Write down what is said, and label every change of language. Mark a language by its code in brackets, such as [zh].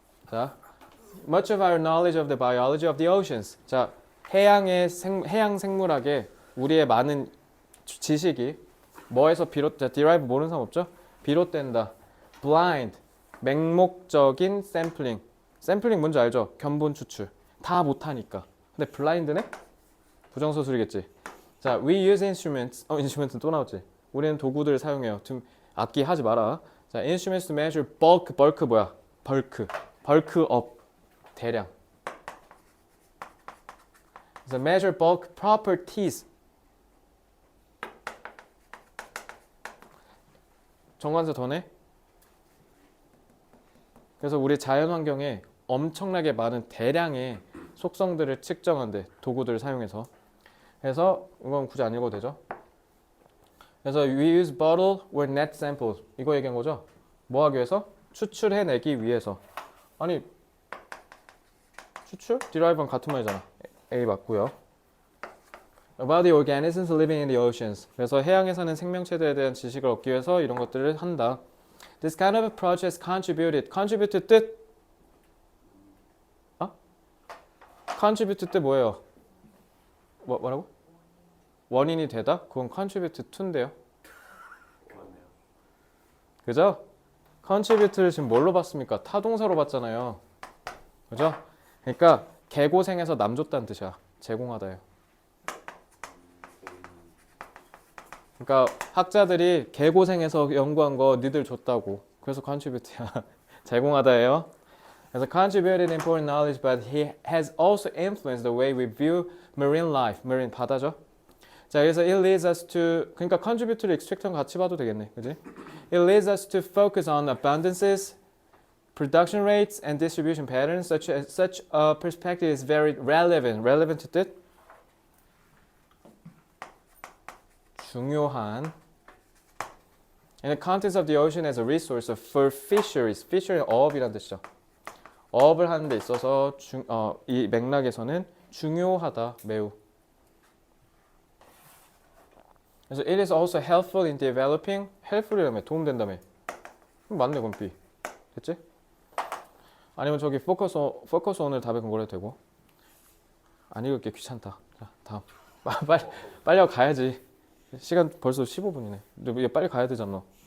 [en] 자, much of our knowledge of the biology of the oceans. [ko] 자, 해양 생물학의 우리의 많은 지식이 뭐에서 derive 모르는 사람 없죠? 비롯된다. blind, 맹목적인 샘플링. 샘플링 뭔지 알죠? 견본 추출. 다 못하니까. 근데 blind네? 부정서술이겠지. 자, we use instruments. instrument은 또 나왔지. 우리는 도구들을 사용해요. 좀 악기 하지 마라. [en] 자, instruments to measure bulk 뭐야? [ko] bulk up. 대량. [en] 그래서 measure bulk properties. [ko] 정관사 더네. 그래서 우리 자연 환경에 엄청나게 많은 대량의 속성들을 측정한대. 도구들을 사용해서. 그래서 이건 굳이 안 읽어도 되죠. [en] 그래서 we use bottle or net samples. [ko] 이거 얘기한 거죠. 뭐 하기 위해서? 추출해내기 위해서. 아니 추출? derive랑 같은 말이잖아. A 맞고요. [en] About the organisms living in the oceans. [ko] 그래서 해양에 사는 생명체들에 대한 지식을 얻기 위해서 이런 것들을 한다. [en] This kind of approach has contributed. [ko] contribute 뜻? contribute 뜻 뭐예요? 뭐라고? 원인이 되다? 그건 contribute to인데요. 그렇네요. 그죠? contribute를 지금 뭘로 봤습니까? 타동사로 봤잖아요. 그죠? 그러니까 개고생해서 남 줬다는 뜻이야. 제공하다예요. 그러니까 학자들이 개고생해서 연구한 거 니들 줬다고. 그래서 contribute야. 제공하다예요. [en] 그래서 contributed important knowledge, but he has also influenced the way we view marine life. [ko] marine 바다죠. 자, 그래서 [en] it leads us to [ko] 그러니까 contribute를 extract랑 같이 봐도 되겠네, 그지? [en] It leads us to focus on abundances, production rates, and distribution patterns. Such a perspective is very relevant. [ko] relevant 뜻 중요한. [en] In the context of the ocean as a resource for fisheries. [ko] fishery 어업이란 뜻이죠. 어업을 하는 데 있어서 이 맥락에서는 중요하다, 매우. [en] 그래서 it is also helpful in developing. [ko] helpful이라며 도움된다며. 맞네, 그럼 B. 됐지? 아니면 저기 focus on을 답에 근거해도 되고. 안 읽을게 귀찮다. 자, 다음. 빨리 가야지. 시간 벌써 15분이네. 너 빨리 가야 되잖아.